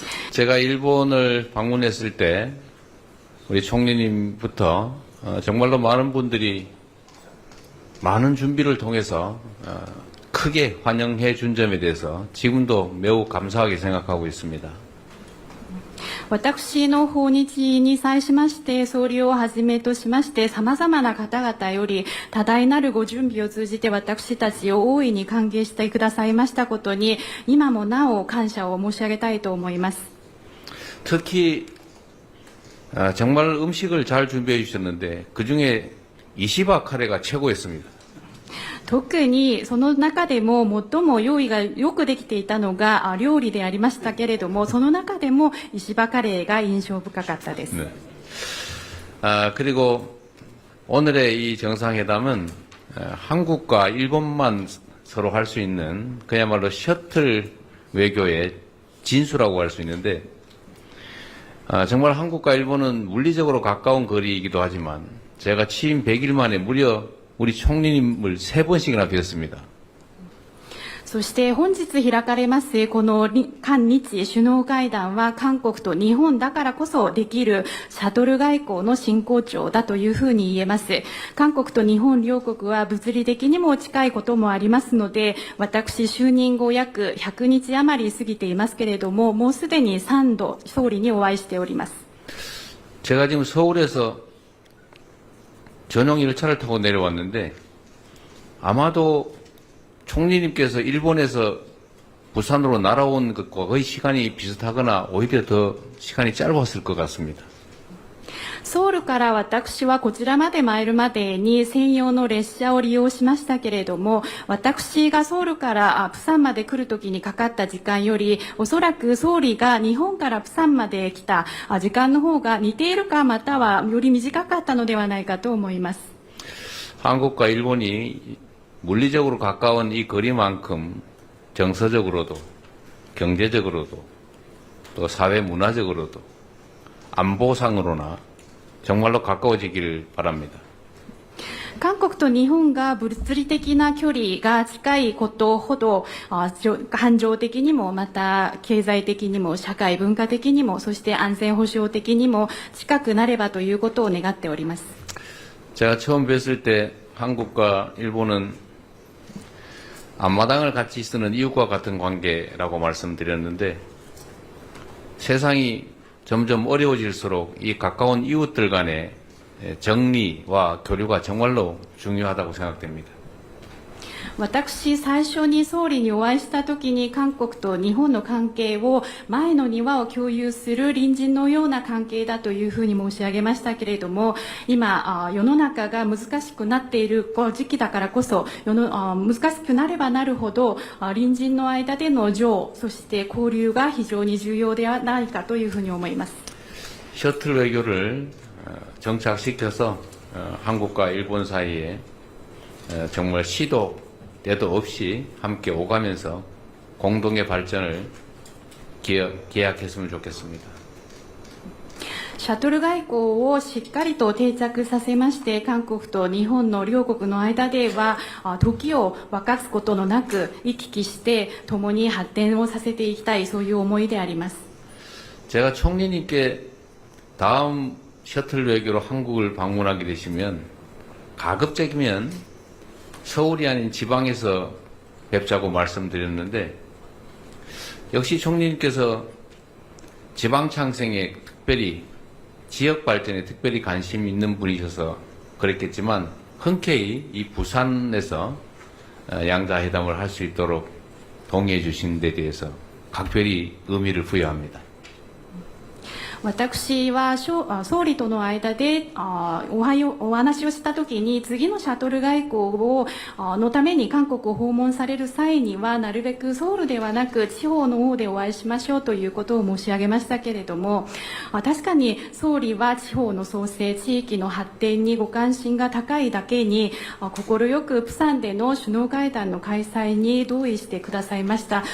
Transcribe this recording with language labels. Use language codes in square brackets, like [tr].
[ko] 제가 일본을 방문했을 때 우리 총리님부터 정말로 많은 분들이 많은 준비를 통해서 크게 환영해 준 점에 대해서 지금도 매우 감사하게 생각하고 있습니다. [ja] 私の訪日に際しまして、総理をはじめとしまして、様々な方々より多大なるご準備を通じて私たちを大いに歓迎してくださいましたことに、今もなお感謝を申し上げたいと思います。 [ko] 특히 정말 음식을 잘 준비해 주셨는데 그중에 이시바 카레가 최고였습니다. [ja] 特にその中でも最も用意がよくできていたのが料理でありましたけれども、その中でも石破カレーが印象深かったです。 [ko] 네. 그리고 오늘의 이 정상회담은 한국과 일본만 서로 할 수 있는 그야말로 셔틀 외교의 진수라고 할 수 있는데 정말 한국과 일본은 물리적으로 가까운 거리이기도 하지만 제가 취임 100일 만에 무려 우리 총리님을 3번씩이나 뵀습니다. [ja] そして本日開かれますこの韓日首脳会談は韓国と日本だからこそできるシャトル外交の真骨頂だというふうに言えます。韓国と日本両国は物理的にも近いこともありますので、私就任後約100日余り過ぎていますけれども、もうすでに3度総理にお会いしております。 [ko] 제가 지금 서울에서 전용 열차를 타고 내려왔는데 아마도 총리님께서 일본에서 부산으로 날아온 것과 거의 시간이 비슷하거나 오히려 더 시간이 짧았을 것 같습니다. [ja] ソウルから私はこちらまで参るまでに専用の列車を利用しましたけれども、私がソウルからプサンまで来るときにかかった時間より、おそらく総理が日本からプサンまで来た時間の方が似ているか、またはより短かったのではないかと思います。 [ko] 한국과 일본이 물리적으로 가까운 이 거리만큼 정서적으로도 경제적으로도 또 사회 문화적으로도 안보상으로나 정말로 가까워지기를 바랍니다. [ja] 韓国と日本が物理的な距離が近いことほど感情的にもまた経済的にも社会文化的にもそして安全保障的にも近くなればということを願っております。 [ko] 제가 처음 뵀을 때 한국과 일본은 앞마당을 같이 쓰는 이웃과 같은 관계라고 말씀드렸는데 세상이 점점 어려워질수록 이 가까운 이웃들 간의 정리와 교류가 정말로 중요하다고 생각됩니다. [ja] 私、最初に総理にお会いしたときに韓国と日本の関係を前の庭を共有する隣人のような関係だというふうに申し上げましたけれども、今世の中が難しくなっている時期だからこそ難しくなればなるほど隣人の間での情そして交流が非常に重要ではないかというふうに思います。 [ko] 셔틀 외교를 정착시켜서 한국과 일본 사이에 정말 시도 때도 없이 함께 오가면서 공동의 발전을 기약했으면 좋겠습니다. [ja] シャトル外交をしっかりと定着させまして、韓国と日本の両国の間では時を分かつことのなく行き来して共に発展をさせていきたい、そういう思いであります。 [ko] 제가 총리님께 다음 셔틀 외교로 한국을 방문하게 되시면 가급적이면 서울이 아닌 지방에서 뵙자고 말씀드렸는데 역시 총리님께서 지방 창생에 특별히 지역 발전에 특별히 관심 있는 분이셔서 그랬겠지만 흔쾌히 이 부산에서 양자 회담을 할 수 있도록 동의해 주신 데 대해서 각별히 의미를 부여합니다. [ja] 私は総理との間でお話をしたときに次のシャトル外交のために韓国を訪問される際にはなるべくソウルではなく地方の方でお会いしましょうということを申し上げましたけれども、確かに総理は地方の創生地域の発展にご関心が高いだけに快くプサンでの首脳会談の開催に同意してくださいました。